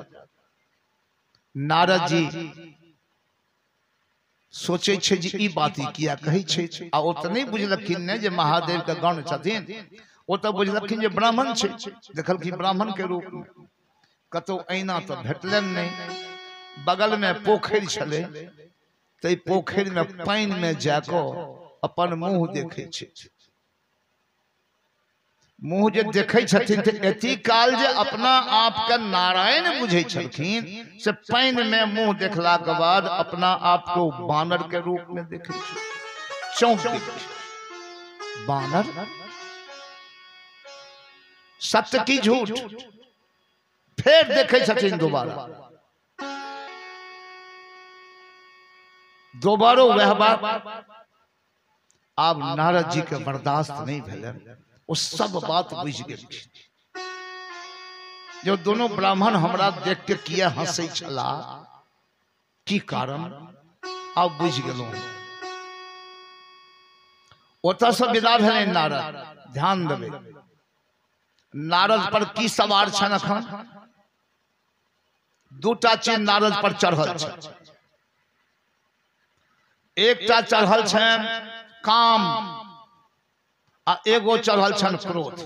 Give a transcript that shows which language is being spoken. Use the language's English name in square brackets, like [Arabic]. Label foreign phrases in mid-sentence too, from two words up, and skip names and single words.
[Maithili] नारद जी सोचे छे जे ई बात किया कहे छे आ ओ त नहीं बुझलखिन ने जे महादेव के गण छथिन ओ त बुझलखिन जे ब्राह्मण छे देखलखिन ब्राह्मण के रूप में कतो अहिना तो भेटलन नहीं। बगल में पोखर छले ते पोखर में पानी में जाको अपन मुंह देखे छे मुंह जे देखे छथिन ते एती काल जे अपना आप के नारायण बुझे छलखिन से पानी में मुंह देखला के बाद अपना आप को बानर के रूप में देखे छे चौंक गए बानर सत्य की झूठ फिर देखे छथिन दोबारा वह बात अब नारद जी के बर्दाश्त नहीं भेलन वो सब बात बुझ गए जो दोनों ब्राह्मण हमरा देख के किया हंसे छला की कारण अब बुझ गेलौं ओतऽ से विदा भेलै नारद। ध्यान देबै नारद पर की सवार छन अखन दूटा चीज नारद पर चढ़ल छै एकटा चढ़ल छन काम आ एगो चढ़ल छन क्रोध।